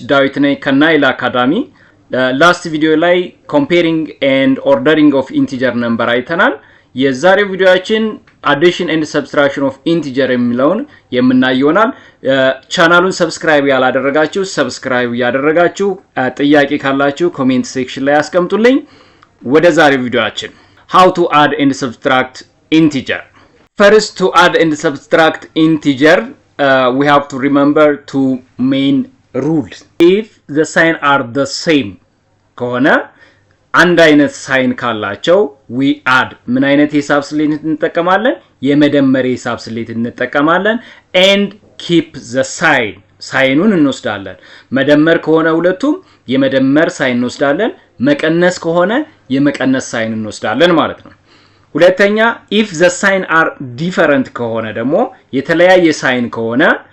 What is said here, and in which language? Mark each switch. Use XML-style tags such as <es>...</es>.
<am>ዳዊት ነኝ ከናይል አካዳሚ። ላስት ቪዲዮ ላይ</am> <en>comparing and ordering of integer number</en> <am>አይተናል። የዛሬው ቪዲዮአችን</am> <en>addition and subtraction of integer</en> <am>የሚለውን የምናየውናል። ቻናሉን ሰብስክራይብ ያላደረጋችሁ ሰብስክራይብ ያደረጋችሁ፣ ጥያቄ ካላችሁ ኮሜንት ሴክሽን ላይ አስቀምጡልኝ። ወደ ዛሬው ቪዲዮአችን</am> <en>how to add and subtract integer. First, to add and subtract integer, we have to remember two main rules. If the sign are the same</en> <am>ከሆነ አንድ አይነት ሳይን ካላቸው</am> <en>we add</en> <am>ምን አይነት ሂሳብ ስሌት እንጠቀማለን? የመደመር ሂሳብ ስሌት እንጠቀማለን</am> <en>and keep the sign</en> <am>ሳይኑን እንወስዳለን። መደመር ከሆነ ሁለቱም የመደመር ሳይን እንወስዳለን፣ መቀነስ ከሆነ የመቀነስ ሳይን እንወስዳለን ማለት ነው። ሁለተኛ</am> <en>if the sign are different</en> <am>ከሆነ ደግሞ የተለያየ ሳይን ከሆነ</am>